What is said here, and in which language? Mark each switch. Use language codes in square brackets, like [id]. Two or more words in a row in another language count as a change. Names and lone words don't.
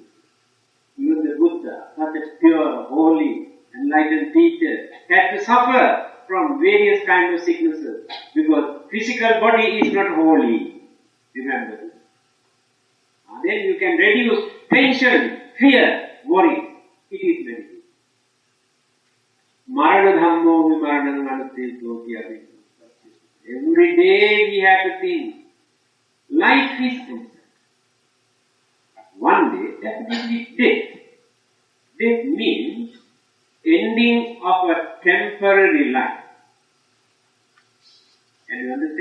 [en] Even the Buddha, such a pure, holy, enlightened teacher, had to suffer from various kinds of sicknesses because physical body is not holy. Remember this. Then you can reduce tension, fear, worry. It is meditation. Marana dhammo vimarana manate sloki. Every day we have to think. Life is concerned. But one day, definitely death. Death means ending of a temporary life. Can you understand?